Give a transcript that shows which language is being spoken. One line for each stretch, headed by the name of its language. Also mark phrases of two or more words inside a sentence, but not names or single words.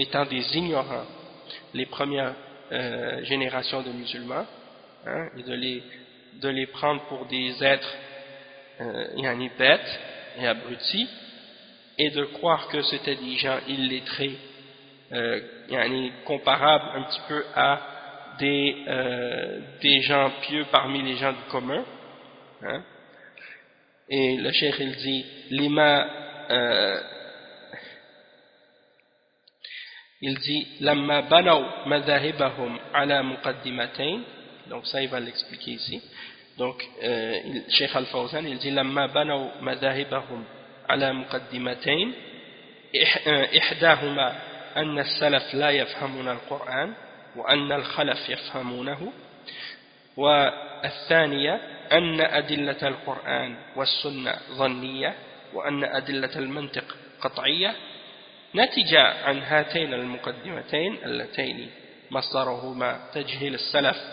French: étant des ignorants les premières générations de musulmans, hein, et de les prendre pour des êtres bêtes et abrutis, et de croire que c'était des gens illettrés, comparables un petit peu à des gens pieux parmi les gens du commun, hein. Et le cheikh il dit
Arabic: لما بنوا مذاهبهم على مقدمتين.
French: Donc ça il va l'expliquer ici. Donc Cheikh Al-Fawzan il dit
Arabic: لما بنوا مذاهبهم على مقدمتين إحداهما أن السلف لا يفهمون القرآن وأن الخلف يفهمونه، و الثانية أن أدلة القرآن والسنة ظنية وأن أدلة المنطق قطعية نتج عن هاتين المقدمتين اللتين مصدرهما تجهيل السلف